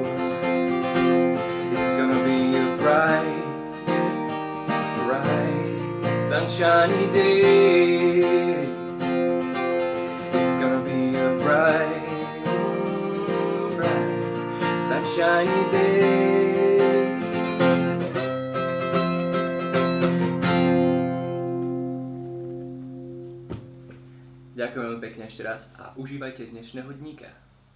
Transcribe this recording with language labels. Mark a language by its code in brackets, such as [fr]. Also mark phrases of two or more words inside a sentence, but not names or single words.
[en] It's gonna be a bright, sunshiny day. It's gonna be a bright, sunshiny day. [sk] Ďakujem veľmi pekne ešte raz a užívajte dnešného dníka.